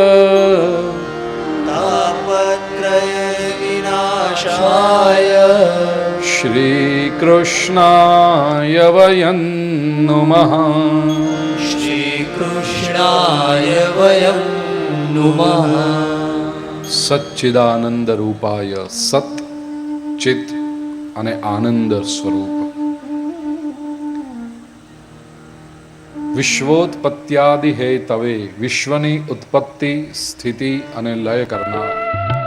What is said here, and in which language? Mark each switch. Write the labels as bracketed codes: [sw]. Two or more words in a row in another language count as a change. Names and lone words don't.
[sa] तापत्रय विनाशाय श्रीकृष्णाय वयं नुमः श्रीकृष्णाय वयं नुमः सच्चिदानंद रूपाय सत चित [gu] અને આનંદ સ્વરૂપ [sa] विश्वोत्पत्यादि हे तवे [gu] વિશ્વની ઉત્પત્તિ સ્થિતિ અને લય કરનાર